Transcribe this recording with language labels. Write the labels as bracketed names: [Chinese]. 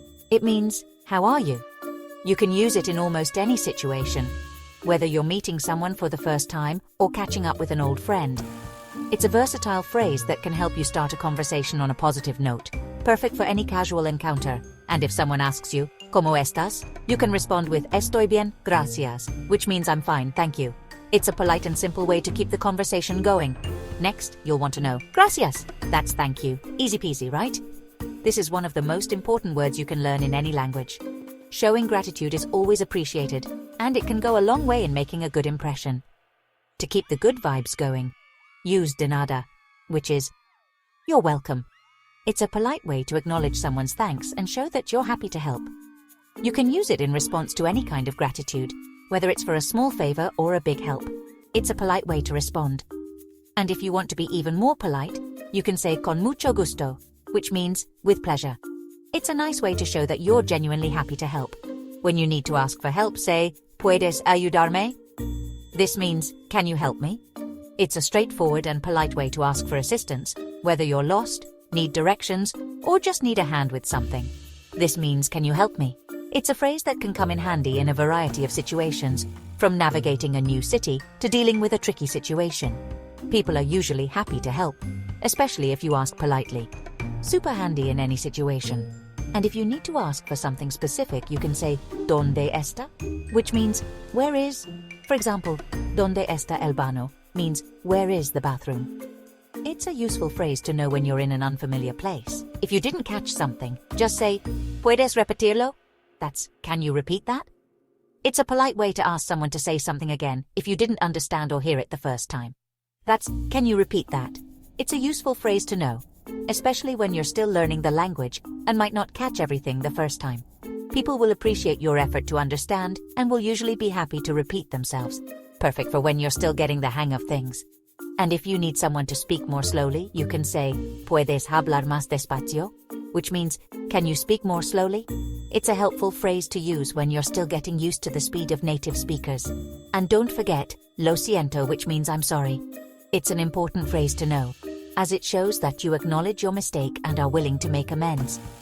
[English] It means, how are you? You can use it in almost any situation, whether you're meeting someone for the first time or catching up with an old friend. It's a versatile phrase that can help you start a conversation on a positive note, perfect for any casual encounter. And if someone asks you, [Spanish] ¿Cómo estás? [English] You can respond with [Spanish] Estoy bien, gracias, [English] which means I'm fine, thank you. It's a polite and simple way to keep the conversation going. Next, you'll want to know, gracias. That's thank you. Easy peasy, right? This is one of the most important words you can learn in any language. Showing gratitude is always appreciated, and it can go a long way in making a good impression. To keep the good vibes going, use [Spanish] de nada, [English] which is, you're welcome. It's a polite way to acknowledge someone's thanks and show that you're happy to help. You can use it in response to any kind of gratitude, whether it's for a small favor or a big help. It's a polite way to respond. And if you want to be even more polite, you can say [Spanish] con mucho gusto, [English] which means with pleasure. It's a nice way to show that you're genuinely happy to help. When you need to ask for help, say, [Spanish] ¿Puedes ayudarme? [English] This means, can you help me? It's a straightforward and polite way to ask for assistance, whether you're lost, need directions, or just need a hand with something. This means, can you help me? It's a phrase that can come in handy in a variety of situations, from navigating a new city to dealing with a tricky situation. People are usually happy to help, especially if you ask politely. Super handy in any situation. And if you need to ask for something specific, you can say, [Spanish] ¿Dónde está? [English] Which means, where is? For example, [Spanish] ¿Dónde está el baño? [English] Means, where is the bathroom? It's a useful phrase to know when you're in an unfamiliar place. If you didn't catch something, just say, [Spanish] ¿Puedes repetirlo? [English] That's, can you repeat that? It's a polite way to ask someone to say something again if you didn't understand or hear it the first time. That's, can you repeat that? It's a useful phrase to know, especially when you're still learning the language and might not catch everything the first time. People will appreciate your effort to understand and will usually be happy to repeat themselves. Perfect for when you're still getting the hang of things. And if you need someone to speak more slowly, you can say, [Spanish] ¿Puedes hablar más despacio? [English] Which means, can you speak more slowly? It's a helpful phrase to use when you're still getting used to the speed of native speakers. And don't forget, [Spanish] lo siento, [English] which means I'm sorry. It's an important phrase to know, as it shows that you acknowledge your mistake and are willing to make amends.